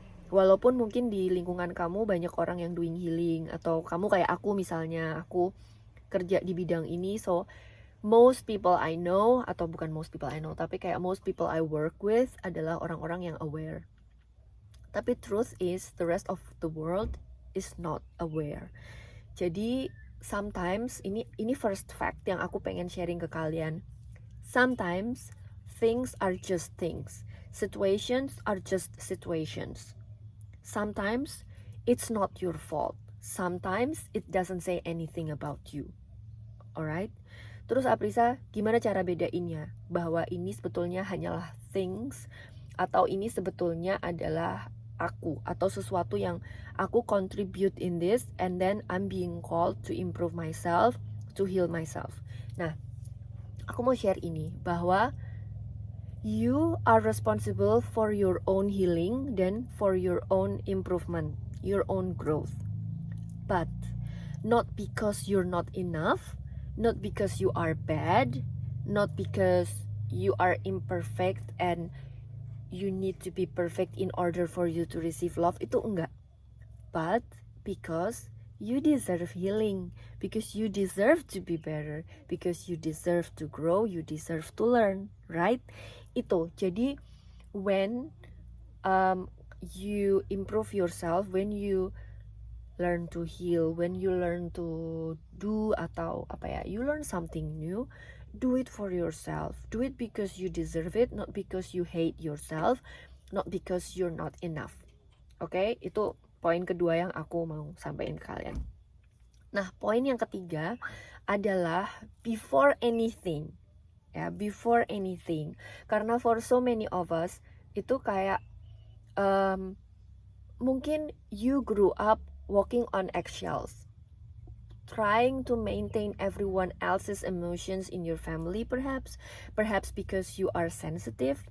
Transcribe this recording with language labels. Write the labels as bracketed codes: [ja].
[id] Walaupun mungkin di lingkungan kamu banyak orang yang [en] doing healing, [id] atau kamu kayak aku misalnya, aku kerja di bidang ini, [en] so most people I know, [id] atau bukan [en] most people I know, [id] tapi kayak [en] most people I work with [id] adalah orang-orang yang aware. Tapi [en] truth is, the rest of the world is not aware. [id] Jadi sometimes, ini [en] first fact [id] yang aku pengen sharing ke kalian. [en] Sometimes things are just things. Situations are just situations. Sometimes it's not your fault. Sometimes it doesn't say anything about you. Alright? [id] Terus Aprisa, gimana cara bedainnya? Bahwa ini sebetulnya hanyalah things, atau ini sebetulnya adalah aku, atau sesuatu yang aku [en] contribute in this, and then I'm being called to improve myself, to heal myself. [id] Nah, aku mau share ini, bahwa [en] you are responsible for your own healing dan for your own improvement, your own growth. But not because you're not enough, not because you are bad, not because you are imperfect and you need to be perfect in order for you to receive love, [id] itu enggak. [en] But because you deserve healing, because you deserve to be better, because you deserve to grow, you deserve to learn, right? Itu. Jadi when you improve yourself, when you learn to heal, when you learn to do, atau you learn something new, do it for yourself. Do it because you deserve it, not because you hate yourself, not because you're not enough. [id] Oke, itu poin kedua yang aku mau sampaikan ke kalian. Nah, poin yang ketiga adalah [en] before anything. Ya, before anything. Karena for so many of us [id] itu kayak mungkin [en] you grew up walking on eggshells, trying to maintain everyone else's emotions in your family, perhaps because you are sensitive.